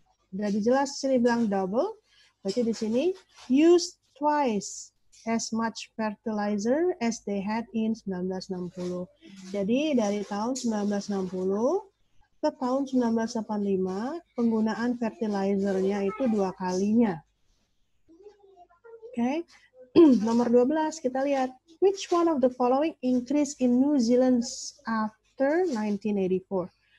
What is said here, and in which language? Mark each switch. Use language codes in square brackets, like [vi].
[en] Jadi jelas sini bilang double, berarti di sini use twice as much fertilizer as they had in 1960. [id] Jadi dari tahun 1960 ke tahun 1985 penggunaan fertilizer-nya itu 2 kalinya. Oke. [en] Nomor 12 kita lihat which one of the following increase in New Zealand after 1984.